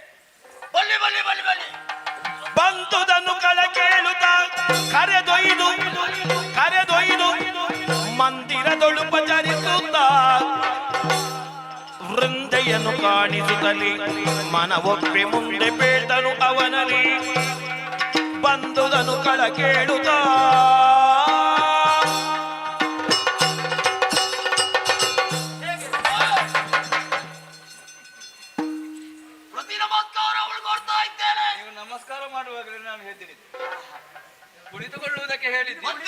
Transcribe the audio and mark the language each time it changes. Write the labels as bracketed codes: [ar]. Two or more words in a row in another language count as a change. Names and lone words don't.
[tcy] ಬಲ್ಲಿ ಬಲ್ಲಿ ಬಲ್ಲಿ ಬಲ್ಲಿ [kn] ಬಂದುದನ್ನು ಕಳ ಕೇಳುತ್ತ ಕರೆದೊಯ್ದು ಮಂದಿರದೊಳು ಪಚರಿಸುತ್ತ ವೃಂದೆಯನ್ನು ಕಾಣಿಸುತ್ತಲಿ ಮನವೊಪ್ಪಿ ಮುಂದೆ ಬೇಡ್ದನು ಅವನಲ್ಲಿ. ಬಂದುದನ್ನು ಕಳ ಕೇಳುತ್ತ ನೀವು ನಮಸ್ಕಾರ ಮಾಡುವಾಗಲೇ ನಾನು ಹೇಳಿದ್ದೀನಿ, ಕುಳಿತುಕೊಳ್ಳುವುದಕ್ಕೆ ಹೇಳಿದ್ದೆ.